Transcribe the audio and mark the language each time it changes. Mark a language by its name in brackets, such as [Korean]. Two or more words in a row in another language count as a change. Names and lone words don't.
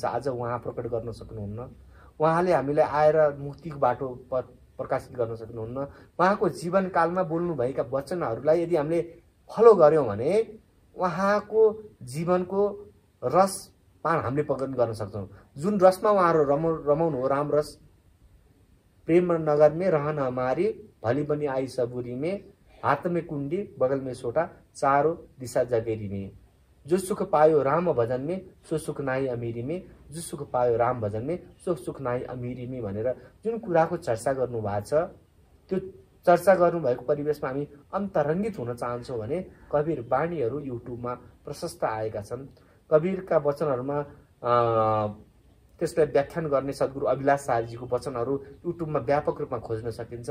[Nepali] आज उहाँ प्रकट गर्न सक्नुहुन्न, उहाँले हामीलाई आएर मुक्तिको बाटो प्रकाशित गर्न सक्नुहुन्न। उहाँको जीवनकालमा बोल्नुभएका वचनहरूलाई यदि हामीले फलो गऱ्यौँ भने उहाँको जीवनको रस पान हामीले पकड गर्न सक्छौँ। जुन रसमा उहाँहरू रमाउनु हो, राम रस। [Hindi] प्रेम नगर में रहन हमारी, भली बनी आई सबुरी में, हाथ में कुंडी बगल में सोटा, चारों दिशा जगेरी में। जो सुख पायो राम भजन में, सो सुख नाई अमीरी में। जो सुख पायो राम भजन में, सो सुख नाई अमीरी में [Nepali] भनेर जुन कुराको चर्चा गर्नु भएको छ, त्यो चर्चा गर्नुभएको परिवेशमा हामी अन्तरङ्गित हुन चाहन्छौँ भने कबीर वाणीहरू युट्युबमा प्रशस्त आएका छन्। कबीरका वचनहरूमा त्यसलाई व्याख्यान गर्ने सद्गुरु अभिलाष साहबजीको वचनहरू युट्युबमा व्यापक रूपमा खोज्न सकिन्छ।